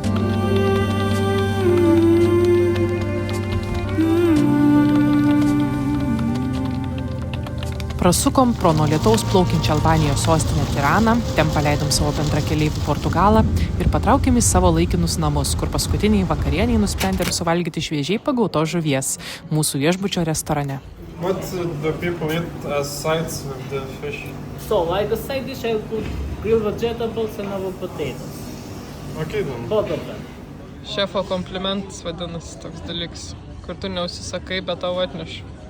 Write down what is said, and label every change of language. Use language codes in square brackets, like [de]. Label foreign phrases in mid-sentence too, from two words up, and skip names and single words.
[lt] Prasukom pro nuo lietaus plaukiančią Albanijos sostinę Tiraną, ten paleidom savo bendrakeleivį Portugalą ir patraukėm į savo laikinus namus, kur paskutiniai vakarieniai nusprendėm suvalgyti šviežiai pagautos žuvies mūsų viešbučio restorane. [en] What do people eat as sides with the fish? So, like a side dish, I would put grilled vegetables and our potatoes. Okay then. Both of them. [lt] Šefo komplimentas vadinasi toks dalykas, kur tu neusisakai, bet tau atneš.